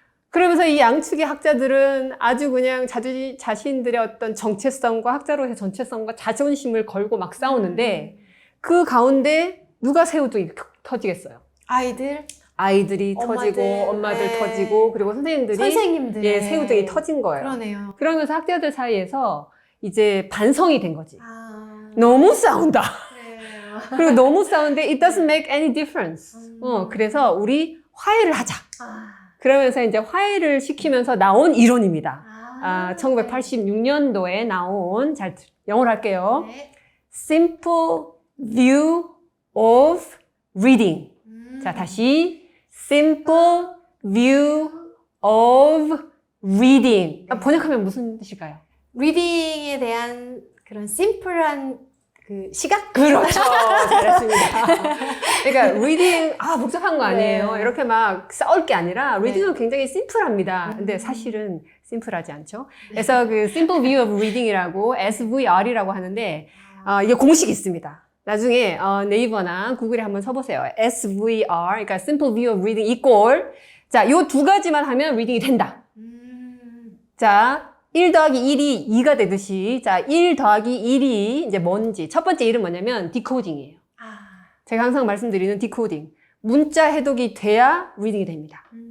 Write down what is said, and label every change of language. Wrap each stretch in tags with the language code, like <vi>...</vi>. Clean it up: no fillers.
<ko>그러면서 이 양측의 학자들은 아주 그냥 자신들의 어떤 정체성과 학자로서의 정체성과 자존심을 걸고 막 싸우는데 그 가운데 누가 새우등이 터지겠어요? 아이들이 터지고 엄마들 터지고 그리고 선생님들이 새우등이 터진 거예요. 그러네요. 그러면서 학자들 사이에서 이제 반성이 된 거지. 너무 싸운다. 그리고 너무 싸우는데</ko> <en>it doesn't make any difference.</en> <ko>그래서 우리 화해를 하자. 그러면서 이제 화해를 시키면서 나온 이론입니다. 1986년도에 나온, 영어로 할게요. 네.</ko> <en>Simple View of Reading.</en> <ko>자, 다시 Simple View of Reading. 번역하면 무슨 뜻일까요? 리딩에 대한 그런 심플한 시각? 그렇죠. 잘했습니다. 그러니까 리딩 복잡한 거 아니에요. 네. 이렇게 막 싸울 게 아니라 리딩은 굉장히 심플합니다. 근데 사실은 심플하지 않죠. 그래서 그 Simple View of Reading이라고 SVR이라고 하는데 이게 공식이 있습니다. 나중에 네이버나 구글에 한번 쳐보세요.</ko> <en>SVR, 그러니까 Simple View of Reading equal.</en> <ko>자, 요 2가지만 하면 리딩이 된다. 자, 1 더하기 1이 2가 되듯이, 자, 1 더하기 1이 이제 뭔지. 첫 번째 일은 뭐냐면 디코딩이에요. 제가 항상 말씀드리는 디코딩. 문자 해독이 돼야 리딩이 됩니다.</ko>